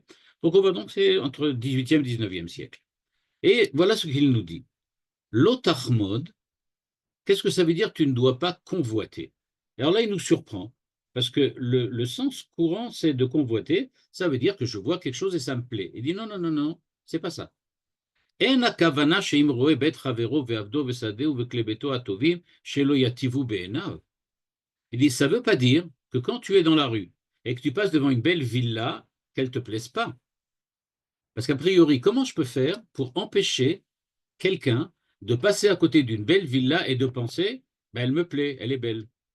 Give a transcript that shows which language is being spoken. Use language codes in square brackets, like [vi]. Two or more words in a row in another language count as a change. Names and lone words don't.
[fr] Donc, on va donc, c'est entre 18e et 19e siècle. Et voilà ce qu'il nous dit. L'otachmod, qu'est-ce que ça veut dire? Tu ne dois pas convoiter. Alors là, il nous surprend, parce que le sens courant, c'est de convoiter. Ça veut dire que je vois quelque chose et ça me plaît. Il dit non, non, non, non, c'est pas ça. En [he] הכוונה שאם רואה בית חברו ועבדו ושדהו וכלי הטובים, שלא יטיבו בעיניו. [fr] Il dit, ça ne veut pas dire que quand tu es dans la rue et que tu passes devant une belle villa, qu'elle ne te plaise pas. Parce qu'a priori, comment je peux faire pour empêcher quelqu'un de passer à côté d'une belle villa et de penser, ben, elle me plaît, elle est belle.